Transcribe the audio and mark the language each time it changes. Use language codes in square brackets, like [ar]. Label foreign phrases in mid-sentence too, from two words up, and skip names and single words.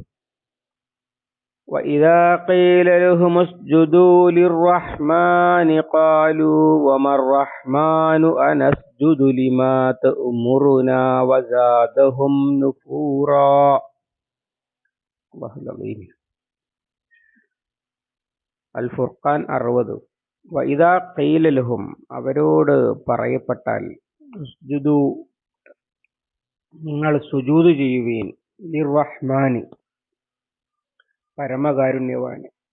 [ar] وإذا قيل لهم اسجدوا للرحمن قالوا وما الرحمن أنسجد لما تأمرنا وزادهم نفورا. الله العظيم. [ml] അൽ-ഫുർഖാൻ 60. [ar] وإذا قيل لهم, [ml] അവരോട് പറയപ്പെട്ടാൽ, ഉസ്ജുദു, നിങ്ങൾ സുജൂദ് ചെയ്യുവീൻ, ലിർറഹ്മാനി, പരമകാരുണ്യവാന്.